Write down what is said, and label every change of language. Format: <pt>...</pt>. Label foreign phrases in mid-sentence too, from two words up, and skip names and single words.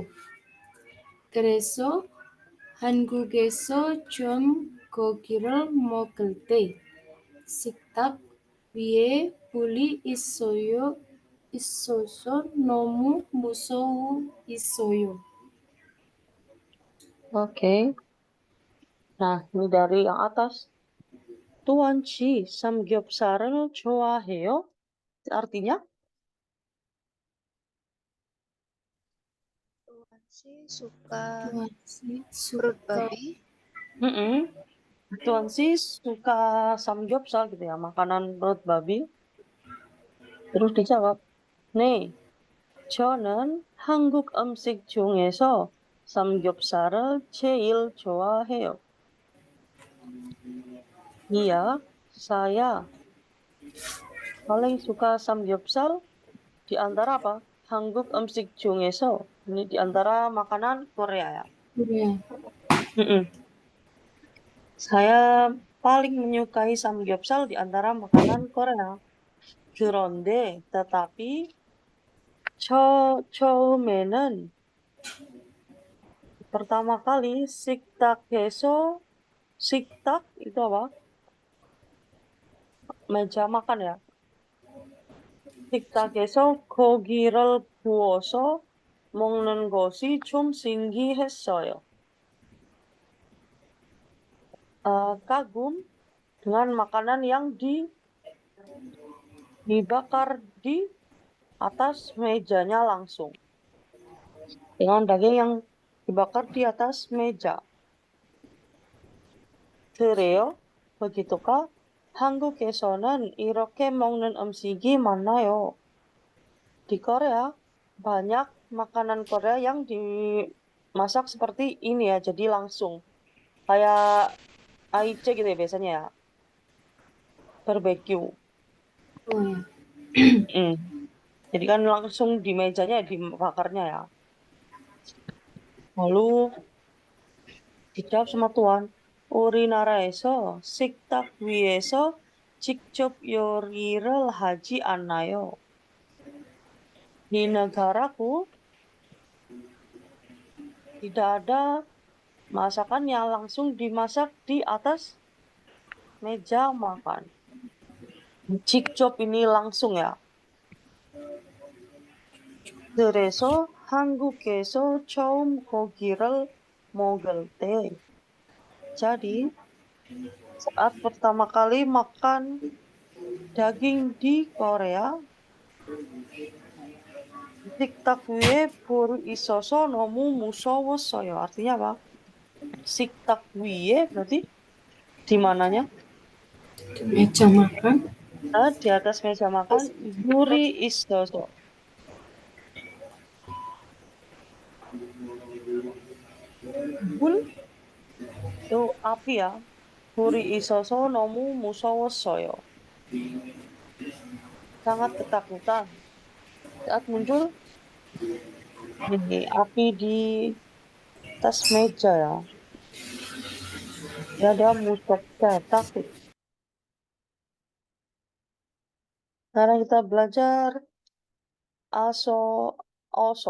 <ko>그래서 한국에서 좀 고기를 먹을 때 식탁 위에 불이 있어서 너무 무서워했어요.</ko> <id>Oke. Nah, ini dari yang atas.</id> <ko>Tuan Chi, samgyeopsal 좋아해요?</ko> <id>Artinya? Tuhan sih suka Masih perut suka babi. Tuan Chi suka samgyeopsal gitu ya, makanan perut babi. Terus dijawab,</id> <ko>네, 저는 한국 음식 중에서 삼겹살을 제일 좋아해요.</ko> <id>Iya, saya paling suka samgyeopsal di antara apa?</id> <ko>한국 음식 중에서.</ko> <id>Ini di antara makanan Korea ya. Korea. Mm-mm. Saya paling menyukai samgyeopsal di antara makanan Korea. 그런데, tetapi, 처음에는 pertama kali 식탁 itu apa? Meja makan ya.</id> <ko>식탁에서 고기를 구워서 먹는 것이 좀 신기했어요.</ko> <id>Kagum dengan makanan yang dibakar di atas mejanya langsung. Dengan daging yang dibakar di atas meja.</id> <ko>그래요? begitukah? 한국에서는 이렇게 먹는 음식이 많아요.</ko> <id>Di Korea, banyak makanan Korea yang dimasak seperti ini ya, jadi langsung. Kayak aice gitu ya biasanya ya. Barbecue. Oh ya. Jadi kan langsung di mejanya dibakarnya ya. Lalu dijawab sama Tuan,</id> <ko>우리나라에서 식탁 위에서 직접 요리를 하지 않아요.</ko> <id>Di negaraku tidak ada masakan yang langsung dimasak di atas meja makan. 직접 ini langsung ya.</id> <ko>그래서 한국에서 처음 고기를 먹을 때.</ko> <id>Jadi, saat pertama kali makan daging di Korea,</id> <ko>식탁 위에 불이 있어서 너무 무서웠어요.</ko> <id>Artinya apa?</id> <ko>식탁 위에</ko> <id>berarti di mananya? Di meja makan. Di atas meja makan,</id> <ko>불이 있어서.</ko> <id>Bul itu api ya.</id> <ko>불이 있어서 너무 무서웠어요.</ko> <id>Sangat ketakutan. Saat muncul ini api di atas meja ya. Ya ada musuh takut. Sekarang kita belajar aso oso.</id>